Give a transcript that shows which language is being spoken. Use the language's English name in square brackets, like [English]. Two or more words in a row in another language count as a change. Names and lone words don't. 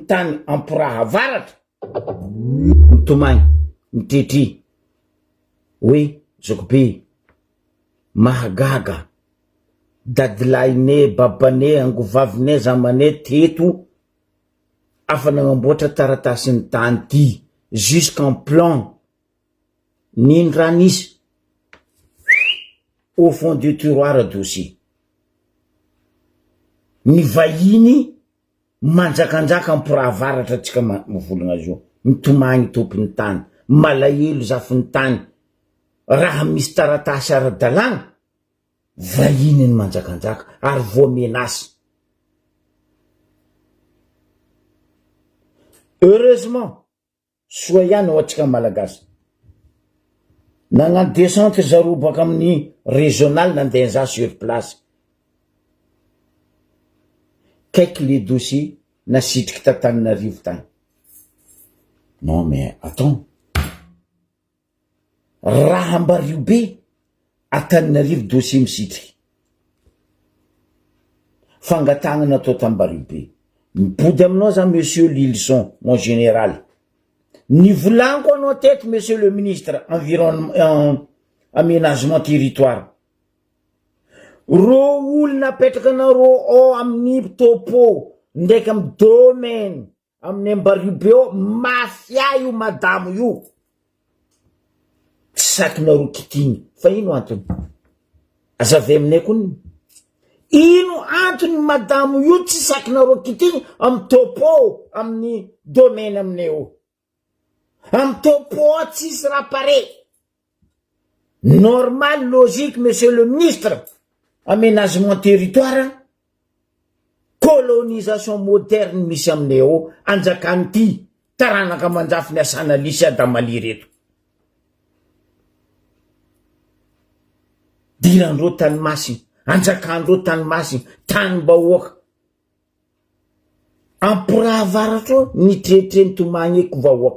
[Malagasy] tany Ampuraha avaratra, nitomagny, nitretry, hoe Zokobe, mahagaga, dadilahinay, babanay, angovavinay, zamanay teto, afa nagnamboatra taratasin'ny tany ty, [French] jusqu'en plan, [Malagasy] nino raha nisy, [French] au fond du tiroir dossier. [Malagasy] Ny vahiny manjakanjaka Ampuraha avaratra tsika mivolagna zao, mitomagny tompony tany, malahelo zafiny tany, raha misy taratasy ara-dalàna, vahiny ny manjakanjaka ary voamenasy. Heureusement, soa ihany ao atsika malagasy. Nagnano descente zaro baka amin'ny régional nandeha za [French] sur place. [Malagasy] Kaiky [French] le dossier [Malagasy] nasitriky t'Antananarivo tany. [French] Non mais attends, [Malagasy] raha ambario be Antananarivo dossier misitriky, fangatagna natao tambario be. Mipody aminao za [French] monsieur Lilson, mon général. [Malagasy] Nivolanko anao teto [French] monsieur le ministre environnement aménagement territoire. [Malagasy] Ro olona apetraka anareo amin'ny topo ndraiky amin'ny domaine amin'ny ambario be ao, mafia io madamo io. Tsy sakinareo kitiny. Fa ino antony? Azave aminay kony. Ino antony madamo io tsy sakinareo kitiny amin'ny topo amin'ny domaine aminay ao? Amin'ny topo tsisy raha pare. [French] Normal, logique, monsieur le ministre. Aménagement territoire, colonisation moderne [Malagasy] misy aminay ao, anjakany ty taranaka manjafy ny asana lisy Adamaly reto. Dirandreo tanymasina, anjakandreo tanymasina, tany-bahoaka. Amporavaratra nitretreny tomagneko vahoaka.